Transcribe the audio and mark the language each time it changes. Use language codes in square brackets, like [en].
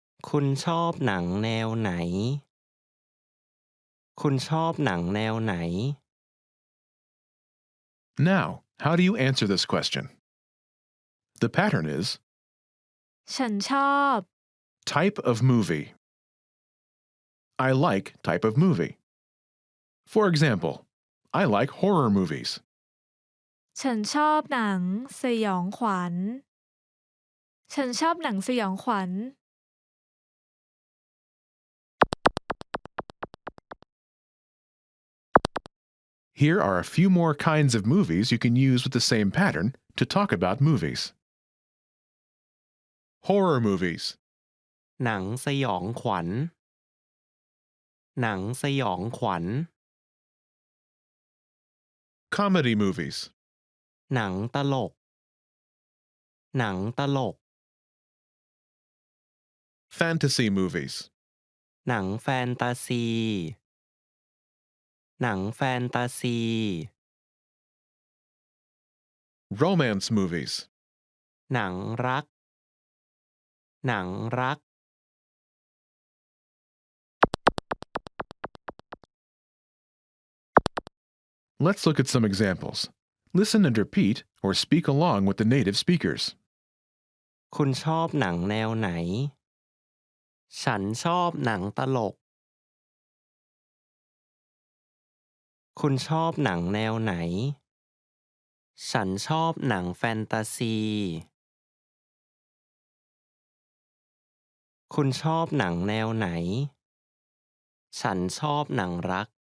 [th] คุณชอบหนังแนวไหน คุณชอบหนังแนวไหน [en] Now, how do you answer this question? The pattern is [th] ฉันชอบ [en] type of movie. I like type of movie. For example, I like horror movies. [th] ฉันชอบหนังสยองขวัญ ฉันชอบหนังสยองขวัญ [en] Here are a few more kinds of movies you can use with the same pattern to talk about movies. Horror movies. [th] หนังสยองขวัญ หนังสยองขวัญ [en] Comedy movies. [th] หนังตลก หนังตลก [en] Fantasy movies. [th] หนังแฟนตาซี หนังแฟนตาซี [en] Romance movies. [th] หนังรัก หนังรัก [en] Let's look at some examples. Listen and repeat or speak along with the native speakers. [th] คุณชอบหนังแนวไหน ฉันชอบหนังตลก คุณชอบหนังแนวไหน ฉันชอบหนังแฟนตาซี คุณชอบหนังแนวไหน ฉันชอบหนังรัก